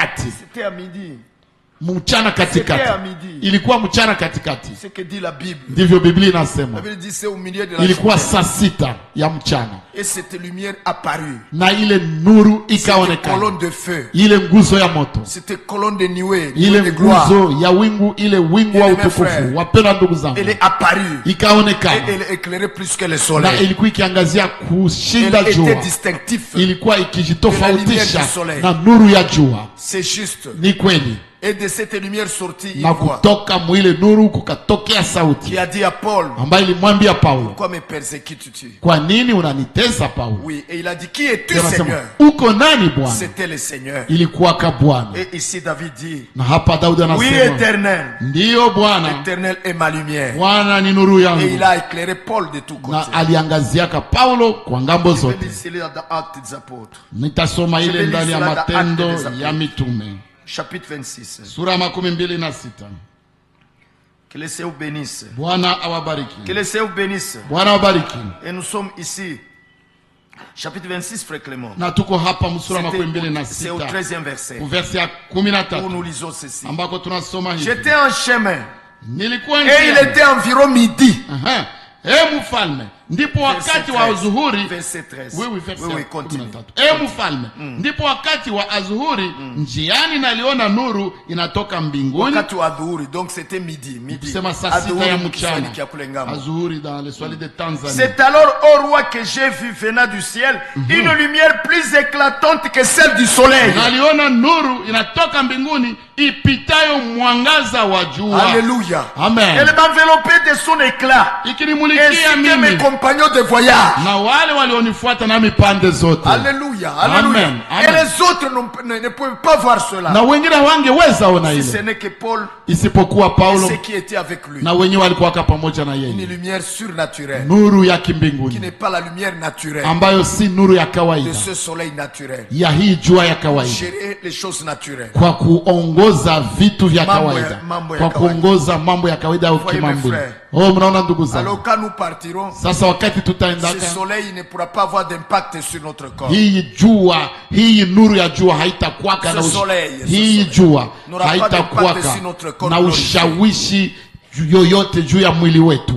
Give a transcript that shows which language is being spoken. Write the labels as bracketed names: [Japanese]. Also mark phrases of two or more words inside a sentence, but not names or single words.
[French] C'était à midi. [Swahili] mchana katikati. Ilikuwa mchana katikati. [French] C'est que dit la Bible. [Swahili] Ndivyo Biblia inasema. [French] La Bible dit c'est au milieu de la [Swahili] ilikuwa saa 6 ya mchana. [French] Et cette lumière apparut. [Swahili] Na ile nuru ikaonekana. [French] Colonne de feu. [Swahili] Ile nguzo ya moto. [French] C'était colonne de nuée. [Swahili] Ile nguzo ya wingu, ile wingu wa utukufu. Wapenda ndugu zangu. [French] Elle est apparue. [Swahili] Ikaonekana. [French] Et elle éclairait plus que le soleil. [Swahili] Na ilikuwa ikiangazia kushinda jua. [French] Elle était distinctif. [Swahili] Ilikuwa ikijitofautisha na nuru ya jua. [French] C'est juste. [Swahili] Ni kweli. [French] Et de cette lumière sortie une [Swahili] na [French] voix [Swahili] kutoka mwile nuru kukatokea sauti [French] qui a dit à Paul, [Swahili] ambaye ilimwambia Paulo, [French] pourquoi me persécutes-tu? [Swahili] Kwa nini unanitesa Paulo? [French] Oui, et il a dit, qui es-tu Seigneur? [Swahili] Uko nani Bwana? [French] C'était le Seigneur. [Swahili] Ilikuwa ka Bwana. [French] Et ici David dit, [Swahili] na hapa Daudi anasema, [French] oui Éternel, [Swahili] ndiyo Bwana, [French] Éternel est ma lumière. [Swahili] Bwana ni nuru yangu. [French] Et il a éclairé Paul de tous côtés. [Swahili] Na aliangaziaka Paulo kwa ngambo zote. Nitasoma ile ndani ya Matendo ya Mitume. [French] Chapitre 26. [Swahili] Sura 26. [French] Que le Seigneur bénisse. [Swahili] Bwana awabariki. [French] Que le Seigneur bénisse. [Swahili] Bwana awabariki. [French] Et nous sommes ici. Chapitre 26, frère Clément. [Swahili] Na tuko hapa msura 26. [French] C'est au 13e verset. Au verset [Swahili] ya 13. [French] Où nous lisons ceci. [Swahili] Ambako tunasoma hivi. [French] J'étais en chemin. [Swahili] Nilikuwa [French] et il était environ midi. [Swahili] Mfalme, ndipo wakati wa adhuhuri. [French] Continue. [Swahili] Mfalme, ndipo wakati wa adhuhuri, njiani naliona nuru inatoka mbinguni. Wakati wa adhuhuri, [French] donc c'était midi. [Swahili] Sema saa 6 ya mchana. [French] Adhuhuri dans le Swahili de Tanzanie. C'est alors, ô roi, que j'ai vu venant du ciel une lumière plus éclatante que celle du soleil. [Swahili] Naliona nuru inatoka mbinguni ipitayo mwangaza wa jua. [French] Alléluia. [Swahili] Amen. [French] Elle m'enveloppait de son éclat. [Swahili] Ikinimulikia mimi. [French] Mes compagnons de voyage. [Swahili] Na wale walionifuata nami pande zote. [French] Alléluia. Alléluia. Et les autres ne pouvaient pas voir cela. [Swahili] Na wengine wangeweza ona ile. [French] Si ce n'est que Paul. [Swahili] Isipokuwa Paulo. [French] Ceux qui étaient avec lui. [Swahili] Na wenyewe walikuwa pamoja na yeye. [French] Une lumière surnaturelle. [Swahili] Nuru ya kimbinguni. [French] Qui n'est pas la lumière naturelle. [Swahili] Ambayo si nuru ya kawaida. [French] De ce soleil naturel. [Swahili] Ya hii jua ya kawaida. [French] Gérer les choses naturelles. [Swahili] Kwa kuongoza vitu vya kawaida. Kwa kuongoza mambo ya kawaida au kimambo. Mnaona ndugu zangu. [French] Alors quand nous partirons. [Swahili] Sasa wakati tutaendaka. [French] Ce soleil ne pourra pas avoir d'impact sur notre corps. [Swahili] Hii nuru ya jua haitakuwaka na hii jua haitakuwaka na ushawishi yoyote juu ya mwili wetu.